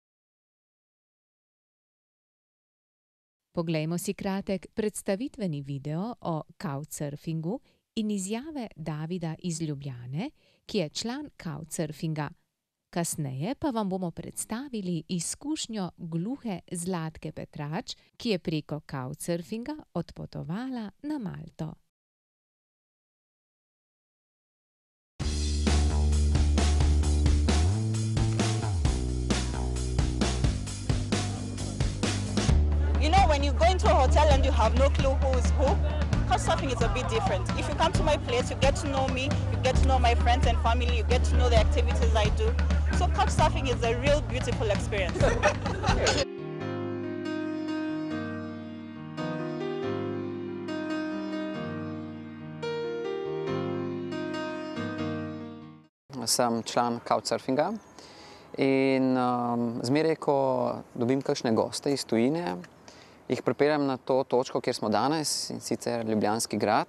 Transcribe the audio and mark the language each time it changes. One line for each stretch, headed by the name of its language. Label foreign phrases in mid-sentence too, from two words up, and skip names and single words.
Slovenian: Poglejmo si kratek predstavitveni video o couchsurfingu in izjave Davida iz Ljubljane, ki je član Couchsurfinga. Kasneje pa vam bomo predstavili izkušnjo gluhe Zlatke Petrač, ki je preko Couchsurfinga odpotovala na Malto.
English: You know, when you go into a hotel and you have no clue who is who, couchsurfing is a bit different. If you come to my place, you get to know me, you get to know my friends and family, you get to know the activities I do. So couchsurfing is a real beautiful experience.
Slovenian: Sem član Couchsurfinga in zmeraj, ko dobim kakšne goste iz tujine, jih pripeljem na to točko, kjer smo danes, in sicer Ljubljanski grad.